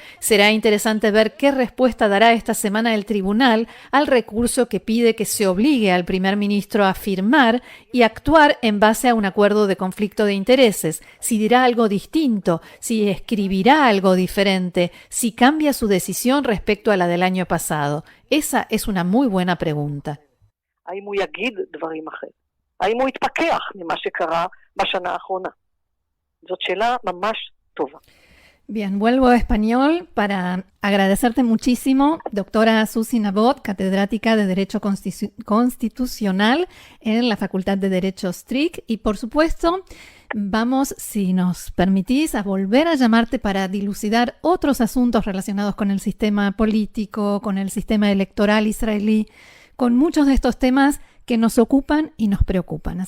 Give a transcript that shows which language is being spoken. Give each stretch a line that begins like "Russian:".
Spanish: Será interesante ver qué respuesta dará esta semana el tribunal al recurso que pide que se obligue al primer ministro a firmar y actuar en base a un acuerdo de conflicto de intereses, si dirá algo distinto, si escribirá algo diferente, si cambia su decisión respecto a la del año pasado. Esa es una muy buena pregunta.
Hebrew: האם הוא יגיד דברים אחרים? האם הוא יתפכח ממה שקרה בשנה האחרונה? זאת שאלה ממש טובה.
Spanish: Bien, vuelvo a español para agradecerte muchísimo, doctora Susi Nabot, catedrática de Derecho Constitucional en la Facultad de Derecho STRIC. Y por supuesto, vamos, si nos permitís, a volver a llamarte para dilucidar otros asuntos relacionados con el sistema político, con el sistema electoral israelí, con muchos de estos temas que nos ocupan y nos preocupan.